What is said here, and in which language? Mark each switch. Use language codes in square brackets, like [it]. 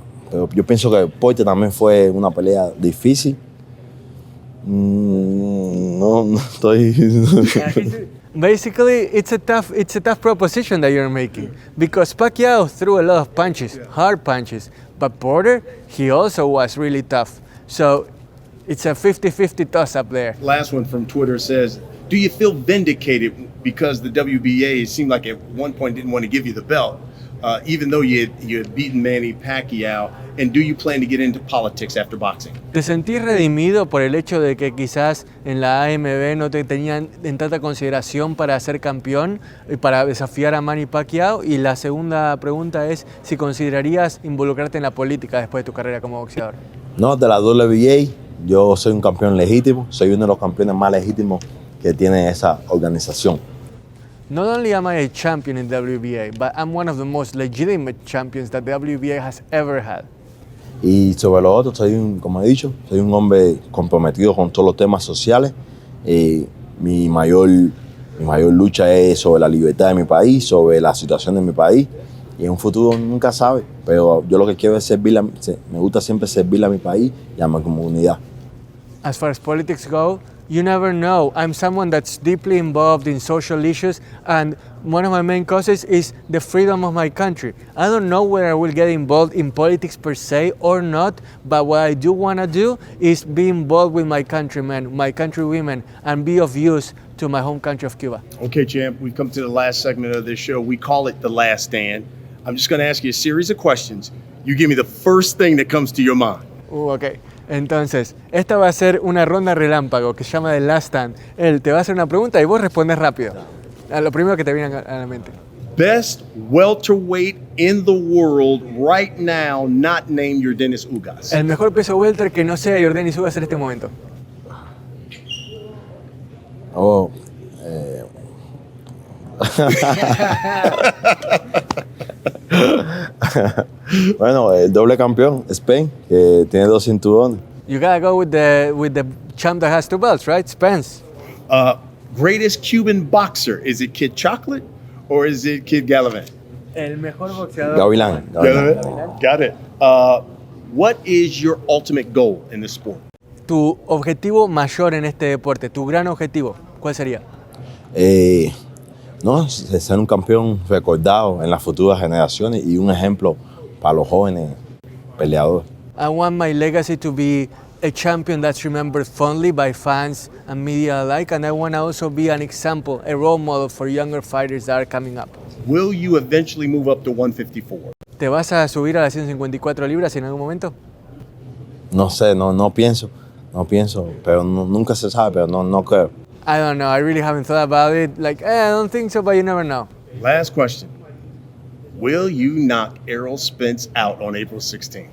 [es] Pero yo pienso que Porter también fue una pelea difícil. No estoy... [en] Basically, it's a tough proposition that you're making, because Pacquiao threw a lot of punches, hard punches, but Porter, he also was really tough. So it's a 50-50 toss up there. Last one from Twitter says, do you feel vindicated because the WBA seemed like at one point didn't want to give you the belt, even though you had beaten Manny Pacquiao? And do you plan to get into politics after boxing? [es] ¿Te sentís redimido por el hecho de que quizás en la AMB no te tenían en tanta consideración para ser campeón y para desafiar a Manny Pacquiao? Y la segunda pregunta es si considerarías involucrarte en la política después de tu carrera como boxeador. No, de la WBA yo soy un campeón legítimo, soy uno de los campeones más legítimos que tiene esa organización. [en] Not only am I a champion in WBA, but I'm one of the most legitimate champions that the WBA has ever had. [es] Y sobre lo otro, como he dicho, soy un hombre comprometido con todos los temas sociales. Mi mayor lucha es sobre la libertad de mi país, sobre la situación de mi país. Y en un futuro nunca sabe, pero yo lo que quiero es me gusta siempre servirle a mi país y a mi comunidad. [en] As far as politics go, you never know. I'm someone that's deeply involved in social issues, and one of my main causes is the freedom of my country. I don't know whether I will get involved in politics per se or not, but what I do want to do is be involved with my countrymen, my countrywomen, and be of use to my home country of Cuba. Okay, champ, we've come to the last segment of this show. We call it The Last Stand. I'm just going to ask you a series of questions. You give me the first thing that comes to your mind. Okay. [es] Entonces, esta va a ser una ronda relámpago que se llama The Last Stand. Él te va a hacer una pregunta y vos respondes rápido. A lo primero que te viene a la mente. [en] Best welterweight in the world right now, not named Yordenis Ugás. [es] El mejor peso welter que no sea Yordenis Ugás en este momento. Bueno, el doble campeón, Spence, que tiene 2 cinturones. [en] You gotta go with the champ that has 2 belts, right? Spence. Greatest Cuban boxer, is it Kid Chocolate or is it Kid Galavant? [es] El mejor boxeador. Gavilán. [en] Got it. What is your ultimate goal in this sport? [es] Tu objetivo mayor en este deporte, tu gran objetivo, ¿cuál sería? No, ser un campeón recordado en las futuras generaciones y un ejemplo para los jóvenes peleadores. [en] I want my legacy to be a champion that's remembered fondly by fans and media alike, and I want to also be an example, a role model for younger fighters that are coming up. Will you eventually move up to 154? [es] ¿Te vas a subir a las 154 libras en algún momento? No sé, no pienso, pero nunca se sabe, pero no creo. [en] I don't know. I really haven't thought about it. Like, I don't think so, but you never know. Last question. Will you knock Errol Spence out on April 16th?